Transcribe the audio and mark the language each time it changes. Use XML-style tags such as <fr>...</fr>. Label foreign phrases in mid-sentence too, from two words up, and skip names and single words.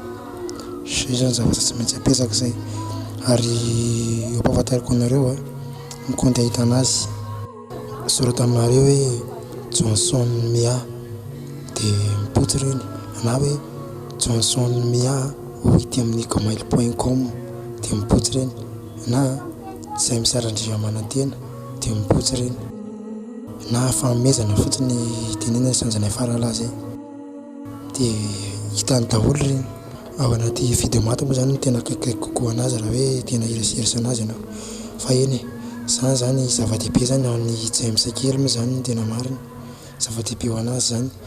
<mg>zay zany zavatra tsy maintsy apesaka zay ary empahafantariko anareo ny compte ahitanazy sorata aminareo hoe Johnson Mia de mipotsy reny na hoe Johnson Mia hity amin'ny gmail.com de mipotsy reny na James Arandriamanantena de mipotsy reny na fanomezana fotsiny tenena sanjana faralazy de hitany daholo reny ao anaty video maty moa zany tena kaikaiky kokoa anazy raha hoe tena ireserisa anazy ianao fa eny zany zany zava-dehibe zany amin'ny James kely moa zany tena marina zava-dehibe ho anazy zany</mg>